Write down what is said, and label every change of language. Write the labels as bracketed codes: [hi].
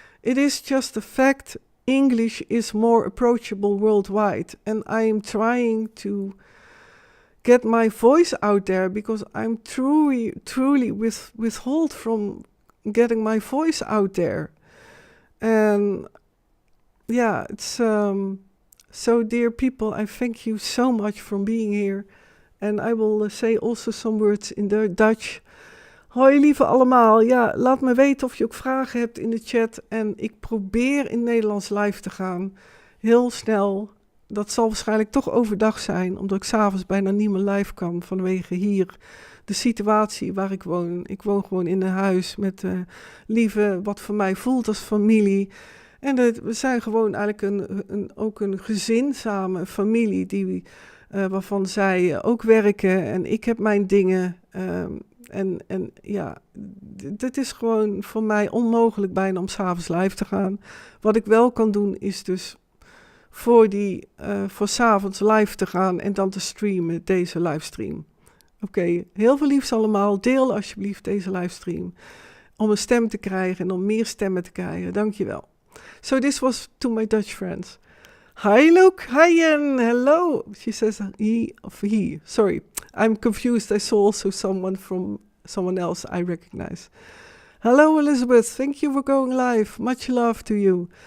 [en] It is just a fact, English is more approachable worldwide, and I am trying to get my voice out there because I'm truly withhold from getting my voice out there. And yeah, it's so dear people, I thank you so much for being here. And I will say also some words in the Dutch. [nl] Hoi lieve allemaal. Ja, laat me weten of je ook vragen hebt in de chat. En ik probeer in Nederlands live te gaan. Heel snel. Dat zal waarschijnlijk toch overdag zijn. Omdat ik 's avonds bijna niet meer live kan. Vanwege hier de situatie waar ik woon. Ik woon gewoon in een huis met lieve, wat voor mij voelt als familie. En we zijn gewoon eigenlijk ook een gezin samen. Familie die... waarvan zij ook werken en ik heb mijn dingen. En ja, dit is gewoon voor mij onmogelijk bijna om 's avonds live te gaan. Wat ik wel kan doen is dus voor 's avonds live te gaan en dan te streamen, deze livestream. Oké, heel veel liefs allemaal. Deel alsjeblieft deze livestream. Om een stem te krijgen en om meer stemmen te krijgen. Dankjewel. [en] So this was to my Dutch friends. Hi Luke, hi Jen, hello. She says he. Sorry, I'm confused. I saw also someone else I recognize. Hello Elizabeth, thank you for going live. Much love to you.